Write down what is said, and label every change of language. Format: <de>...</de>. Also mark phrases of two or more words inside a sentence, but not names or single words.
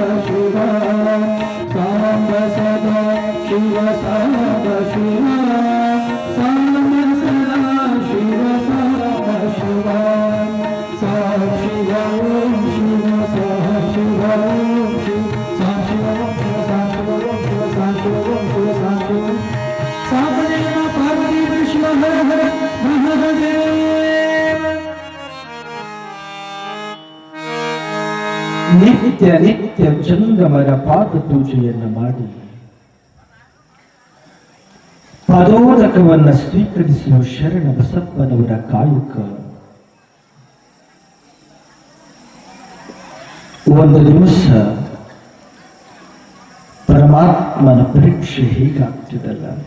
<sa>ಶಿವ ಸಾಂಬ ಸದಾ ಶಿವ ಸಾಂಬ ಶಿವ ಸಾಂಬ ಸದಾ ಶಿವ ಸಾಂಬ ಶಿವ ಸಾಂ ಶಿವ ಓಂ ಶಿವ ಸಾಂ ಶಿವ ಓಂ ಶಿವ ಸಾಂ ಶಿವ ಓಂ ಶಿವ ಸಾಂ ಶಿವ ಓಂ ಶಿವ ಸಾಂ ಶಿವ ಓಂ ಶಿವ ಸಾಂ ಶಿವ ಸಾಂಬದೇವ ಪಾರ್ವತಿ ವಿಶ್ವ ಹರ ಹರ ಮಹಾದೇವ.</sa> <kn>ನಿತ್ಯ ನಿತ್ಯ ಜಂಗಮರ ಪಾದ ಪೂಜೆಯನ್ನು ಮಾಡಿ ಪಾದೋದಕವನ್ನು ಸ್ವೀಕರಿಸುವ ಶರಣ ಬಸಪ್ಪನವರ ಕಾಯುಕ ಒಂದು ದಿವಸ ಪರಮಾತ್ಮನ ಪರೀಕ್ಷೆ ಹೀಗಾಗ್ತದಲ್ಲ.</kn>